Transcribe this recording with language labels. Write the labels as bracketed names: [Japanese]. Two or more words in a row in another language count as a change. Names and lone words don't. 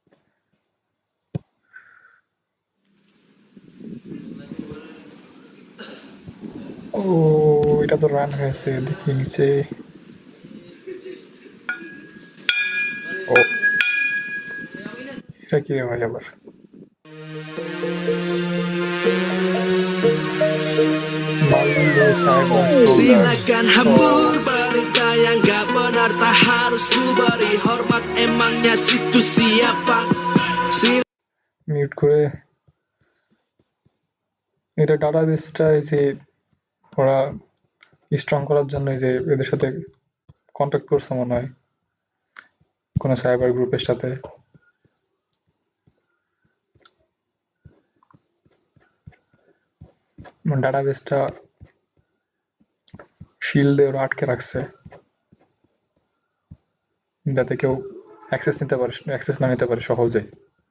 [Bangla] ও, এটা তো রান হয়েছে, দেখি নিচে। ও, এটা কি রে ভাই আবার? [Indonesian] Malu [English] Cyber Soldier. [Indonesian] Silakan hambur berita yang gak benar, tak harus ku beri hormat, emangnya situ siapa? [Bangla] মিউট করে এটা ডাটাবেসটা এই যে ওরা স্ট্রং করার জন্য এই যে এদের সাথে কন্ট্যাক্ট করছে মনে হয়, কোনো [English] cyber group's [Bangla] সাথে। ডাটাবেসটা শিল্ড দিয়ে ওরা আটকে রাখছে, যাতে কেউ অ্যাক্সেস না নিতে পারে সহজে।